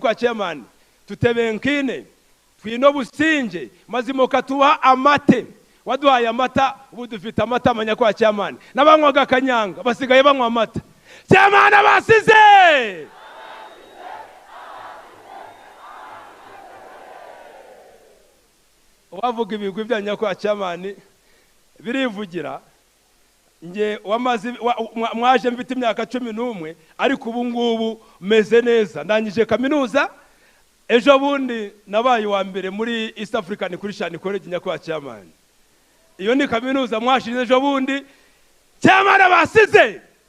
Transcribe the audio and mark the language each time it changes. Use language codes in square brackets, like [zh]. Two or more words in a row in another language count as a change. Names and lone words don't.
[rw] nyakwa chairman tutebenkine twino businge mazimoka tuha amate waduhaye amata ubu dufite amata manyakwa chairman nabanywaga kanyanga basigaye banywa amata chairman abasize wavuga ibigwi bya nyakwa chairman birivugira nge wamazi mwaje mfite imyaka 11 ariko ubu ngubu meze neza ndangije kaminuza ejo bundi nabaye wa mbere muri East African Christian College nyakwa chairman iyo ni kaminuza mwashirize ejo bundi chairman abasize